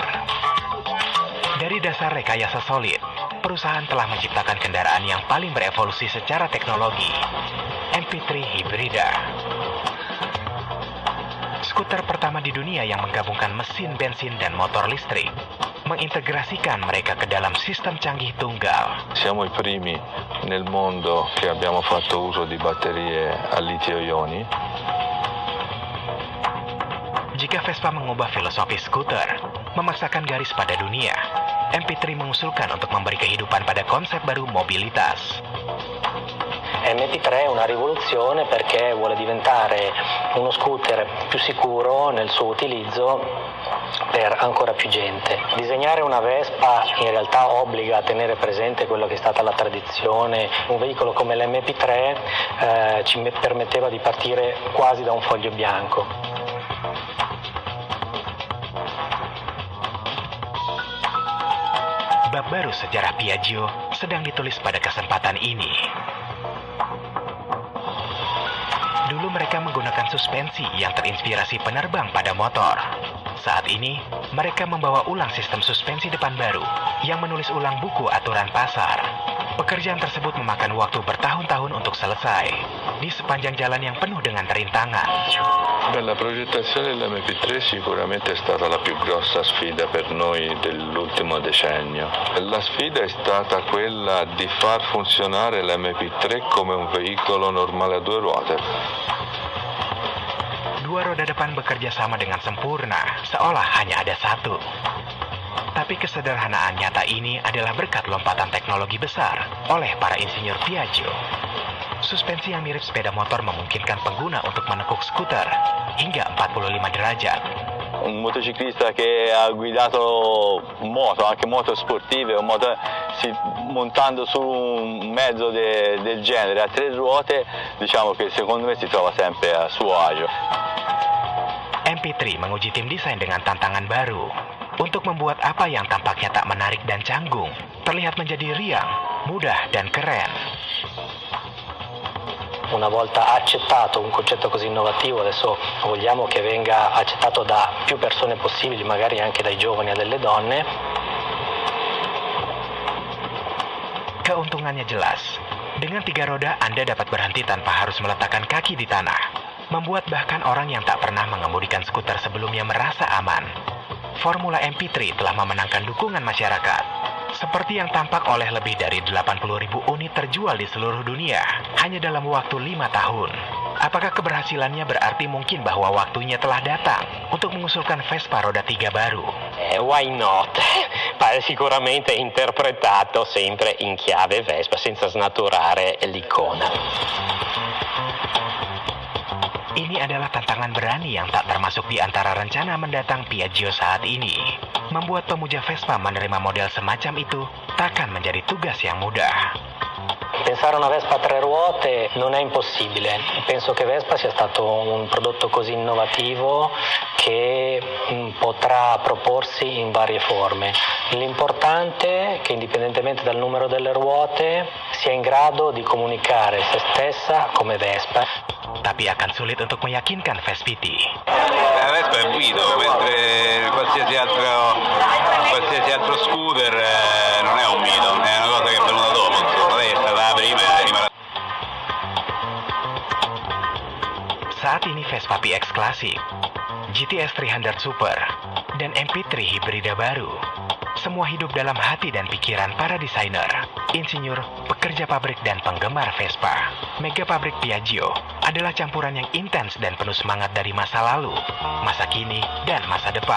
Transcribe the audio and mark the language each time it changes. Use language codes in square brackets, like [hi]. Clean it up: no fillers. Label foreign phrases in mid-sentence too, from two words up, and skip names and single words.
[id] Dari dasar rekayasa solid, perusahaan telah menciptakan kendaraan yang paling berevolusi secara teknologi, MP3 Hybrida. Skuter pertama di dunia yang menggabungkan mesin bensin dan motor listrik, mengintegrasikan mereka ke dalam sistem canggih tunggal. [it] Siamo i primi nel mondo che abbiamo fatto uso di batterie a litio-ioni. [id] Jika Vespa mengubah filosofi skuter, memaksakan garis pada dunia, MP3 mengusulkan untuk memberi kehidupan pada konsep baru mobilitas. [it] MP3 è una rivoluzione perché vuole diventare uno scooter più sicuro nel suo utilizzo per ancora più gente. Disegnare una Vespa in realtà obbliga a tenere presente quello che è stata la tradizione. Un veicolo come l'MP3 ci permetteva di partire quasi da un foglio bianco. [id] Bab baru sejarah Piaggio sedang ditulis pada kesempatan ini. Dulu mereka menggunakan suspensi yang terinspirasi penerbang pada motor. Saat ini, mereka membawa ulang sistem suspensi depan baru yang menulis ulang buku aturan pasar. Pekerjaan tersebut memakan waktu bertahun-tahun untuk selesai, di sepanjang jalan yang penuh dengan rintangan. [it] La progettazione dell'MP3 sicuramente è stata la più grossa sfida per noi dell'ultimo decennio. La sfida è stata quella di far funzionare l'MP3 come un veicolo normale a due ruote. [id] Dua roda depan bekerja sama dengan sempurna, seolah hanya ada satu. Tapi kesederhanaan nyata ini adalah berkat lompatan teknologi besar oleh para insinyur Piaggio. Suspensi yang mirip sepeda motor memungkinkan pengguna untuk menekuk skuter hingga 45 derajat. [it] Un motociclista che ha guidato moto, anche moto sportive, montando su un mezzo del genere a tre ruote, diciamo che secondo me si trova sempre a suo agio. [id] MP3 menguji tim desain dengan tantangan baru untuk membuat apa yang tampaknya tak menarik dan canggung terlihat menjadi riang, mudah, dan keren. [it] Una volta accettato un concetto così innovativo, adesso vogliamo che venga accettato da più persone possibili, magari anche dai giovani e dalle donne. [id] Keuntungannya jelas. Dengan 3 roda, Anda dapat berhenti tanpa harus meletakkan kaki di tanah, membuat bahkan orang yang tak pernah mengemudikan skuter sebelumnya merasa aman. Formula MP3 telah memenangkan dukungan masyarakat. Seperti yang tampak oleh lebih dari 80.000 unit terjual di seluruh dunia hanya dalam waktu 5 tahun. Apakah keberhasilannya berarti mungkin bahwa waktunya telah datang untuk mengusulkan Vespa roda 3 baru? [en] Why not? [it] Sicuramente interpretato sempre in chiave Vespa senza snaturare l'icona. [id] Ini adalah tantangan berani yang tak termasuk di antara rencana mendatang Piaggio saat ini. Membuat pemuja Vespa menerima model semacam itu takkan menjadi tugas yang mudah. [it] Pensare a una Vespa a 3 ruote non è impossibile. Penso che Vespa sia stato un prodotto così innovativo che potrà proporsi in varie forme. L'importante è che indipendentemente dal numero delle ruote sia in grado di comunicare se stessa come Vespa. [id] Tapi akan sulit untuk meyakinkan Vespiti. [it] La Vespa è un guido, mentre qualsiasi altro scooter non è un mito, è una cosa che è venuta dopo, insomma, lei è stata la prima e rimarrà. [id] Vespa PX Classic, GTS 300 Super, dan MP3 hibrida baru. Semua hidup dalam hati dan pikiran para desainer, insinyur, pekerja pabrik, dan penggemar Vespa. Mega Pabrik Piaggio adalah campuran yang intens dan penuh semangat dari masa lalu, masa kini, dan masa depan.